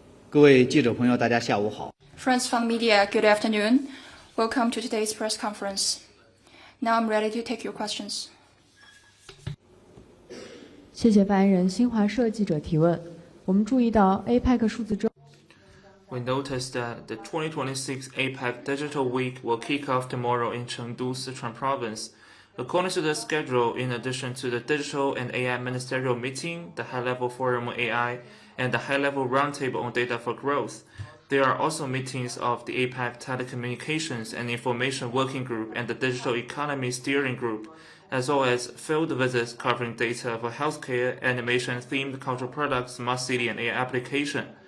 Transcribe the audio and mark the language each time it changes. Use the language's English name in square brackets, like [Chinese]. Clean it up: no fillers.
[Chinese] 各位记者朋友，大家下午好。 [English] Friends from the media, good afternoon. Welcome to today's press conference. Now I'm ready to take your questions. [Chinese] 谢谢发言人。新华社记者提问：我们注意到 APEC 数字周。 [English] We noticed that the 2026 APEC Digital Week will kick off tomorrow in Chengdu, Sichuan Province. According to the schedule, in addition to the Digital and AI Ministerial Meeting, the High-Level Forum on AI, and the High-Level Roundtable on Data for Growth, there are also meetings of the APEC Telecommunications and Information Working Group and the Digital Economy Steering Group, as well as field visits covering data for healthcare, animation-themed cultural products, smart city, and AI application.